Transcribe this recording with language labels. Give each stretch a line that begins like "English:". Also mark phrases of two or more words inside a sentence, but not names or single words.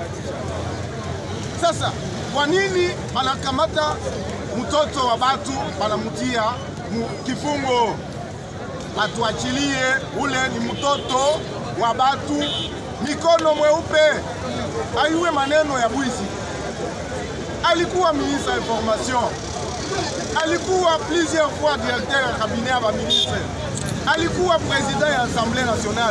Swahili: Sasa kwa nini wanakamata mtoto wa batu wanamutia kifungo? Atuachilie, ule ni mtoto wa batu, mikono mweupe, ayuwe maneno ya bwizi. Alikuwa
French: ministre information,
Swahili: alikuwa
French: plusieurs fois directeur
Swahili: ya cabinet ya ministre, alikuwa président ya Assemblée nationale.